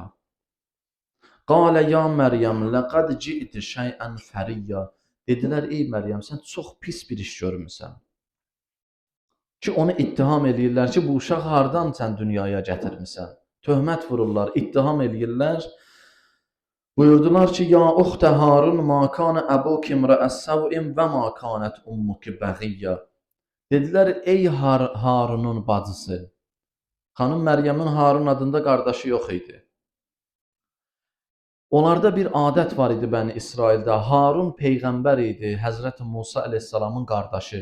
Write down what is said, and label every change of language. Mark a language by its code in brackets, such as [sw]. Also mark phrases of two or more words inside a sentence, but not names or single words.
[ar] قالوا يا مريم لقد جئت شيئا فريا. [az] Dedilər ey Məryəm sən çox pis bir iş görmüsən. Ki onu ittiham eləyirlər ki bu uşaq hardan sən dünyaya gətirmisən. Töhmət vururlar, ittiham eləyirlər. Buyurdular ki, [ar] يا أخت هارون ما كان أبوك امرأ سوء وما كانت أمك بغيا. [az] Dedilər, ey Harunun bacısı. Xanım Məryəmin Harun adında qardaşı yox idi. Onlarda bir adət var idi Bəni İsraildə. Harun peyğəmbər idi, Həzrəti Musa əleyhissalamın qardaşı.